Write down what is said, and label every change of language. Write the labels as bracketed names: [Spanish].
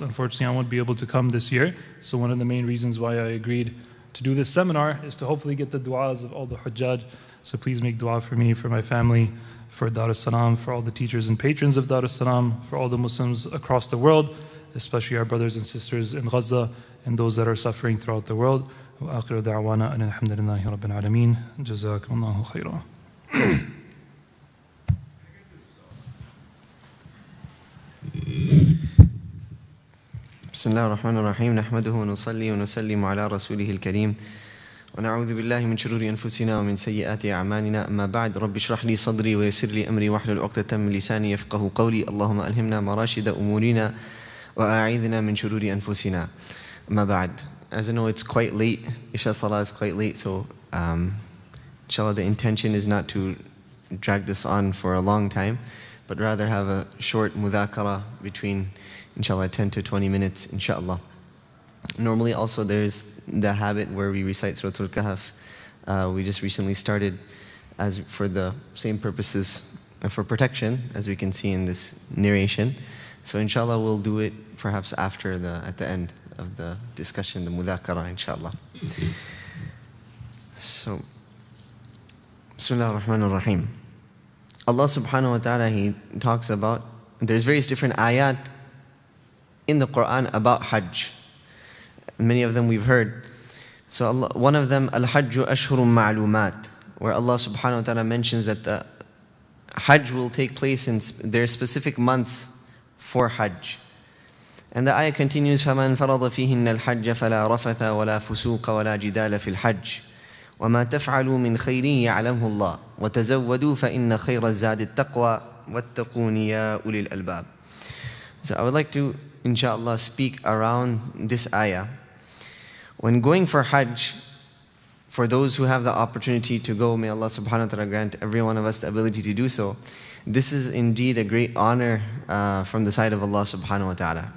[English] Unfortunately, I won't be able to come this year. So one of the main reasons why I agreed to do this seminar is to hopefully get the du'as of all the Hujjaj. So please make du'a for me, for my family, for Dar es-Salaam, for all the teachers and patrons of Dar es-Salaam, for all the Muslims across the world, especially our brothers and sisters in Gaza and those that are suffering throughout the world. [Arabic] وآخر دعوانا أن الحمد لله رب العالمين جزاكم خيرا. بسم الله الرحمن الرحيم نحمده ونصلي ونسلم على رسوله الكريم ونعوذ بالله من شرور أنفسنا ومن سيئات أعمالنا أما بعد رب اشرح لي صدري ويسر لي أمري واحلل عقدة من لساني يفقه قولي اللهم ألهمنا مراشد أمورنا وأعيذنا من شرور أنفسنا أما بعد. [English] As I know, it's quite late. Isha Salah is quite late, so inshallah the intention is not to drag this on for a long time, but rather have a short mudhakara between inshallah 10 to 20 minutes, inshallah. Normally also there's the habit where we recite Surah Al-Kahf. We just recently started as for the same purposes for protection, as we can see in this narration. So inshallah we'll do it perhaps at the end of the discussion, the mudhakara, inshallah. So, Bismillah ar-Rahman ar-Rahim. Allah subhanahu wa ta'ala, He talks about, there's various different ayat in the Quran about Hajj. Many of them we've heard. So Allah, one of them, [Arabic] Al-Hajju Ashhurun Ma'lumat, [English] where Allah subhanahu wa ta'ala mentions that the Hajj will take place in their specific months for Hajj. And the ayah continues, [Arabic] فَمَنْ فَرَضَ فِيهِنَّ الْحَجَّ فَلَا رَفَثَ وَلَا فُسُوقَ وَلَا جِدَالَ فِي الْحَجِّ وَمَا تَفْعَلُوا مِنْ خَيْرٍ يَعْلَمْهُ اللَّهُ وَتَزَوَّدُوا فَإِنَّ خَيْرَ الزَّادِ التَّقْوَى وَاتَّقُونِ يَا أُولِي الْأَلْبَابِ. [English] So I would like to, inshallah, speak around this ayah. When going for Hajj, for those who have the opportunity to go, may Allah subhanahu wa ta'ala grant every one of us the ability to do so. This is indeed a great honor from the side of Allah subhanahu wa ta'ala.